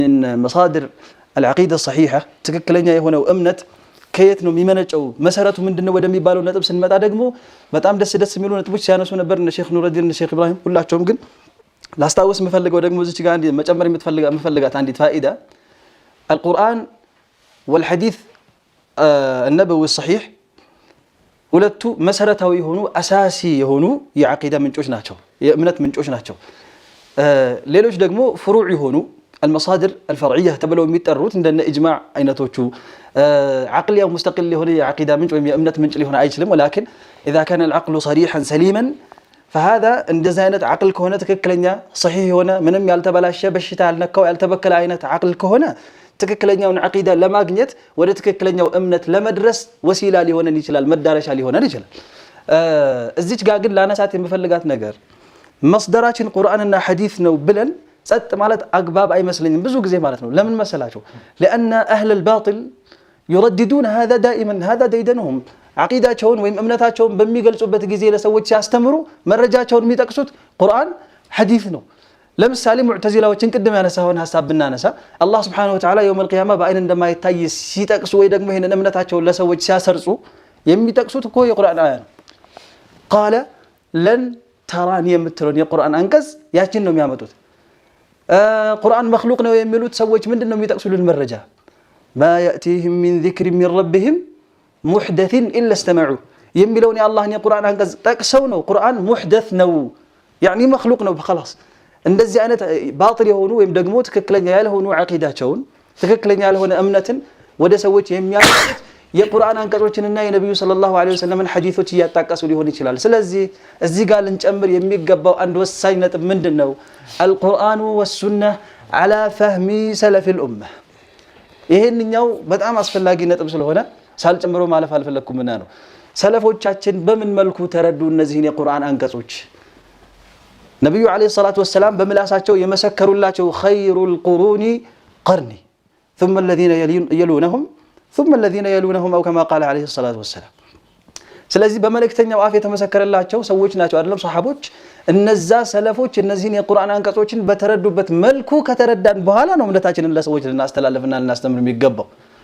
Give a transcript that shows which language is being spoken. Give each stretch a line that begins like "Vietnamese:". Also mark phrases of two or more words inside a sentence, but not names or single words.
Arabic: من مصادر العقيدة الصحيحة
Amharic: تككلنيا የሆነው እምነት ከየት ነው የሚመነጨው መሰረቱ ምንድነው ወደሚባለው ነጥብ ስንመጣ ደግሞ በጣም ደስ የሚሉ ነጥቦች ሲያነሱ ነበር እነ ሼክ ኑረዲን እነ ሼክ ኢብራሂም ሁላቸውም ግን ላስታውስ መፈልገው ደግሞ እዚች ጋር አንድ መጨመር የምትፈልጋት አንዲት ፋኢዳ
Arabic: القرآن والحديث النبوي الصحيح
Amharic: ሁለቱ መሰረታዊ የሆኑ አሳሲ የሆኑ የዓቂዳ ምንጮች ናቸው የእምነት ምንጮች ናቸው ሌሎች ደግሞ ፍሩዕ የሆኑ
Arabic: المصادر الفرعية
Amharic: تبلو የሚጠሩት እንደነ ኢጅማዕ አይነቶቹ
Arabic: عقليا مستقل
Amharic: የሆነ የዓቂዳ ምንጭ ወይም የእምነት ምንጭ ሊሆን አይችልም
Arabic: ولكن اذا كان العقل صريحا سليما فهذا
Amharic: እንደዚህ አይነት عقل ከሆነ ትክክለኛ صحيح የሆነ ምንም ያልተበላሸ በሽታ ያልነካው ያልተበከለ አይነት عقل ከሆነ ትክክለኛውን ዓቂዳ ለማግኘት ወደ ትክክለኛው እምነት ለመድረስ ወሲላ ሊሆነን ይችላል መዳረሻ ሊሆነን ይችላል እዚች ጋር ግን ላነሳት የምፈልጋት ነገር መስደራችን ቁርአንና ሐዲስ ነው ብለን ጸጥ ማለት አግባብ አይመስልኝም ብዙ ጊዜ ማለት ነው ለምን መሰላችሁ
Arabic: لان اهل الباطل يرددون هذا دائما هذا ديدنهم
Amharic: ዓቂዳቸውን ወይም እምነታቸውን በሚገልጹበት ጊዜ ለሰዎች ሲያስተምሩ መረጃቸውን የሚጠቅሱት ቁርአን ሐዲስ ነው ለምሳሌ ሙዕተዚላዎችን ቅድም ያነሳውን ሐሳብ ብናነሳ አላህ
Arabic: سبحانه وتعالى يوم القيامه
Amharic: በአይን እንደማይታይ ሲጠቅሱ ወይ ደግሞ ይሄንን እምነታቸውን ለሰዎች ሲያሰርጹ የሚጠቅሱት እኮ የቁርአን አያ ነው
Arabic: قال لن تراني
Amharic: የምትለው የቁርአን አንቀጽ ያችን ነው የሚያመጡት ቁርአን መخلوق ነው የሚሉት ሰዎች ምንድነው የሚጠቅሱልን መረጃ
Arabic: ما ياتيهم من ذكر من ربهم محدث الا استمعوا
Amharic: የሚለውን የአላህን የቁርአን አንቀጽ ጠቅሰው ነው ቁርአን ሙህደት ነው
Arabic: يعني مخلوق
Amharic: ነው خلاص እንደዚህ አይነት ባጢል የሆኑ ወይም ደግሞ ትክክለኛ ያልሆኑ ዓቂዳቸውን ትክክለኛ ያልሆነ እምነትን ወደ ሰዎች የሚያመጡት የቁርአን አንቀጾችንና የነብዩ
Arabic: صلى الله عليه وسلم
Amharic: ሐዲሶች ያጣቀሱ ሊሆን ይችላል ስለዚህ እዚህ ጋር ልንጨምር የሚገባው አንድ ወሳኝ ነጥብ ምንድነው
Arabic: القرآن والسنة على فهم سلف الأمة
Amharic: ይሄንኛው በጣም አስፈላጊ ነጥብ ስለሆነ ሳልጨምረው ማለፍ አልፈለኩም እና ነው ሰለፎቻችን በምን መልኩ ተረዱ እነዚህን የቁርአን አንቀጾች ነብዩ
Arabic: عليه الصلاة والسلام
Amharic: በመላሳቸው የመሰከሩላቸው
Arabic: خير القرون قرني ثم الذين يلونهم ثم الذين يلونهم او كما قال عليه الصلاه والسلام
Amharic: ስለዚህ በመልእክተኛው አፍ የተመሰከረላቸው ሰዎች ናቸው አይደለም ሱሐቦች እነዛ ሰለፎች እነዚህን የቁርአን አንቀጾችን በተረዱበት መልኩ ከተረዳን በኋላ ነው እምነታችንን ለሰዎች ልናስተላልፍና ልናስተምር የሚገባው